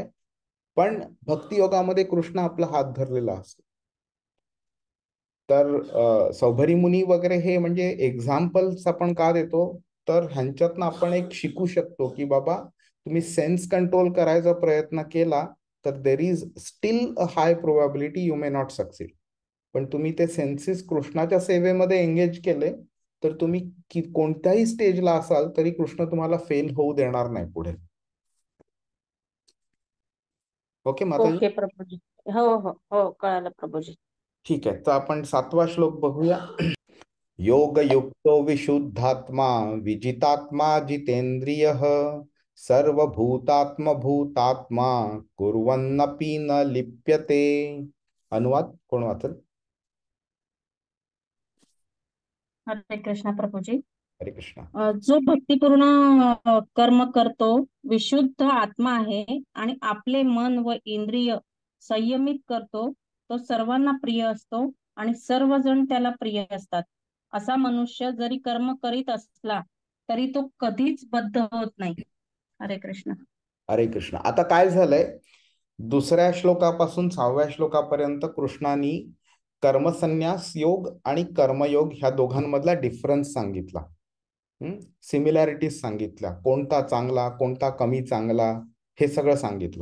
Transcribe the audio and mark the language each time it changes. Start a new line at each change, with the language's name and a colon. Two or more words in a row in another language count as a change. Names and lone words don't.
Marathi: पण भक्तियोगामध्ये कृष्ण आपला हात धरलेला असतो. तर सौभरी मुनी वगैरे हे म्हणजे एक्झाम्पल्स आपण का देतो तर ह्यांच्यातनं आपण एक शिकू शकतो की बाबा तुम्ही
English: sense control
Marathi: करायचा प्रयत्न केला तर
English: there is still a high probability you may not succeed.
Marathi: पण तुम्ही ते सेन्सेस कृष्णाच्या सेवेमध्ये एंगेज केले तर तुम्ही कोणत्याही स्टेजला असाल तरी कृष्ण तुम्हाला फेल होऊ देणार नाही पुढे. ओके माताजी. ओके प्रभूजी. हो हो हो, कळालं प्रभूजी. ठीक आहे, तर आपण 7वा श्लोक बघूया.
Sanskrit: योगयुक्तो विशुद्धात्मा विजितात्मा जितेंद्रियः सर्वभूतात्मभूतात्मा कुर्वन्नपि न लिप्यते.
Marathi: अनुवाद कोण वाचल? हरे कृष्णा प्रभूजी. हरे कृष्णा. जो भक्तिपूर्ण कर्म करतो विशुद्ध आत्मा आहे आणि आपले मन व इंद्रिय संयमित करतो तो सर्वांना प्रिय असतो आणि सर्वजण त्याला प्रिय असतात. असा मनुष्य जरी कर्म करीत असला तरी तो कधीच बद्ध होत नाही. हरे कृष्ण. हरे कृष्ण. आता काय झालंय 2ऱ्या श्लोकापासून 6व्या श्लोकापर्यंत कृष्णाने कर्मसन्यास योग आणि कर्मयोग ह्या दोघांमधला डिफरन्स सांगितला. सिमिलॅरिटीज सांगितल्या, कोणता चांगला कोणता कमी चांगला हे सगळं सांगितलं.